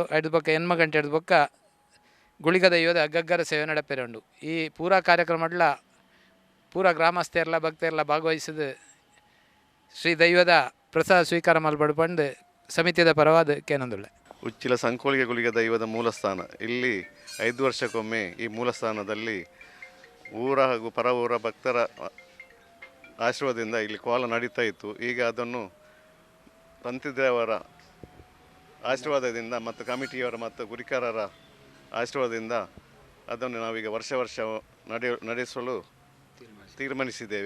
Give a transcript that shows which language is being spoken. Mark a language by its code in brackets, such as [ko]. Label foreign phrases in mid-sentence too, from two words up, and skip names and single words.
[tcy] ಹಿಡಿದು ಬೊಕ್ಕ 8 ಗಂಟೆ ಹಿಡಿದು ಬೊಕ್ಕ ಗುಳಿಗ ದೈವದ ಗಗ್ಗರ ಸೇವೆ ನಡಪೆರುಂಡು. ಈ ಪೂರಾ ಕಾರ್ಯಕ್ರಮಡ್ಲ ಪೂರಾ ಗ್ರಾಮಸ್ಥರೆಲ್ಲ ಭಕ್ತರೆಲ್ಲ ಭಾಗವಹಿಸಿದ ಶ್ರೀ ದೈವದ ಪ್ರಸಾದ ಸ್ವೀಕಾರ ಮಲ್ಪಡ್ಪಂಡು ಸಮಿತಿಯ ಪರವಾದ ಕೇನೊಂದುಳ್ಳೆ. [kn] ಉಚ್ಚಿಲ ಸಂಕೋಳಿಗೆ ಗುಳಿಗ ದೈವದ ಮೂಲಸ್ಥಾನ ಇಲ್ಲಿ 5 ವರ್ಷಕ್ಕೊಮ್ಮೆ ಈ ಮೂಲಸ್ಥಾನದಲ್ಲಿ ಊರ ಹಾಗೂ ಪರ ಊರ ಭಕ್ತರ ಆಶೀರ್ವಾದದಿಂದ ಇಲ್ಲಿ ಕೋಲ ನಡೀತಾ ಇತ್ತು. ಈಗ ಅದನ್ನು ತಂತಿದೇವರ ಆಶೀರ್ವಾದದಿಂದ ಮತ್ತು ಕಮಿಟಿಯವರ ಮತ್ತು ಗುರಿಕಾರರ ಆಶೀರ್ವಾದದಿಂದ ಅದನ್ನು ನಾವೀಗ ವರ್ಷ ನಡೆಸಲು ತೀರ್ಮಾನಿಸಿದ್ದೇವೆ.